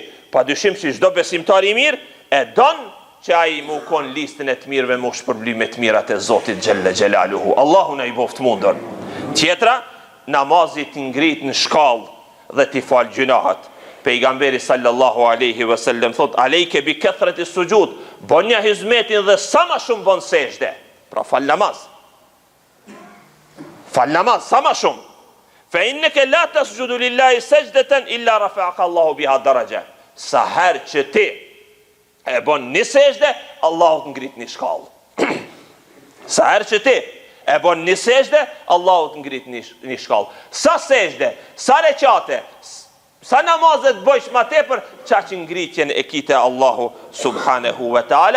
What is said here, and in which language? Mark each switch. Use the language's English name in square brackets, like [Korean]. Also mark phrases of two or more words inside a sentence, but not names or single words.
[Albanian] Pa dyshim që çdo besimtar i mirë e don që ai mu kon listën e të mirëve mu shpërblime të mirat e Zotit [Arabic] جل جلاله. [Albanian] Allahu na i boft mundur. Tjetra, namazi të ngrit në shkallë dhe t'i fal gjunahat. Pejgamberi [Arabic] صلى الله عليه وسلم [Albanian] thot: [Arabic] "عليك بكثرة السجود", [Albanian] bonja hizmetin dhe sa më shumë bon sejdë. Pra fal namaz. Fal namaz sa më shumë. [Arabic] فإنك لا تسجد لله سجدة إلا رفعك الله بها درجة. [Albanian] Sa herë që ti e bon një sejdë, Allahu të ngrit një shkallë. Sa herë që ti e bon një sejdë, Allahu të ngrit një shkallë. Sa sejdë, sa recate, sa namazet bëjsh ma tepër, qa që ngritjen e kite Allahu [Arabic] سبحانه وتعالى.